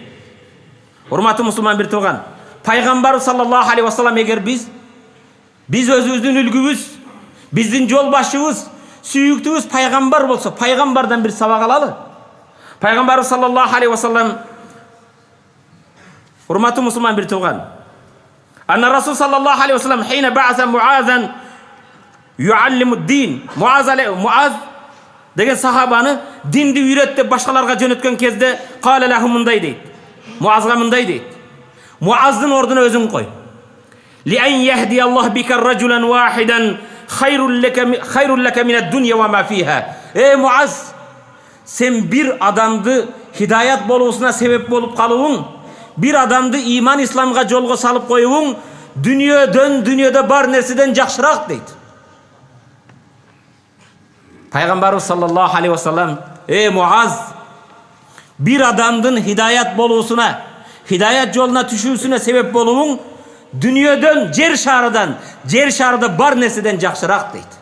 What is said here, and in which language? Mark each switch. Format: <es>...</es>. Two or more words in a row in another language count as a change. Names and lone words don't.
<ky>Урматтуу мусулман бир тууган, пайгамбарыбыз</ky> <ar>صلى الله عليه وسلم</ar> <ky>эгер биз өзүбүздүн үлгүбүз, биздин жол башчыбыз, сүйүктүүбүз пайгамбар болсо, пайгамбардан бир сабак алалы. Пайгамбарыбыз</ky> <ar>صلى الله عليه وسلم,</ar> <ky>урматтуу мусулман бир тууган,</ky> <ar>أن الرسول صلى الله عليه وسلم حين بعث معاذا يعلم الدين.</ar> <ky>Муаз деген сахабаны динди үйрөт деп башкаларга жөнөткөн кезде</ky> <ar>قال له</ar> <ky>мындай дейт. Муазга мындай дейт. Муаздын ордуна өзүң кой.</ky> <ar>لأن يهدي الله بك رجلا واحدا خير لك من الدنيا وما فيها.</ar> <ky>Муаз, сен бир адамды хидаят болуусуна себеп болуп калууң, бир адамды иман, исламга жолго салып коюуң дүнүйөдө бар нерседен жакшыраак дейт. Пайгамбарыбыз</ky> <ar>صلى الله عليه وسلم,</ar> <ky>Муаз, бир адамдын хидаят болуусуна, хидаят жолуна түшүүсүнө себеп болууң дүнүйөдөн, жер шарында бар нерседен жакшыраак дейт.</ky>